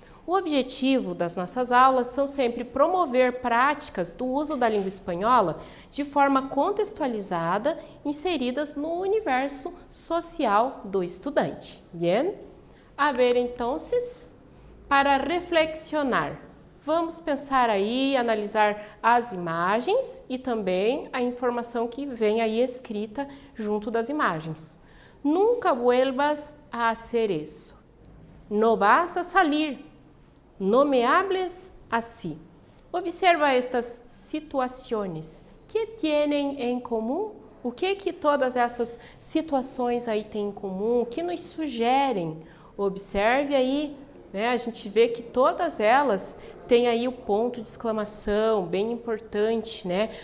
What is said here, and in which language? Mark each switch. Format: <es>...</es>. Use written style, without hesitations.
<pt>O objetivo das nossas aulas são sempre promover práticas do uso da língua espanhola de forma contextualizada, inseridas no universo social do estudante. Bien? A ver, então, para reflexionar. Vamos pensar aí, analisar as imagens e também a informação que vem aí escrita junto das imagens.</pt> <es>Nunca vuelvas a hacer eso. No vas a salir. No me hables así.</es> <pt>Observa estas situações.</pt> <es>Que tienen</es> <pt>em comum? O que todas essas situações aí têm em comum? O que nos sugerem? Observe aí. A gente vê que todas elas têm aí o ponto de exclamação, bem importante, né?</pt>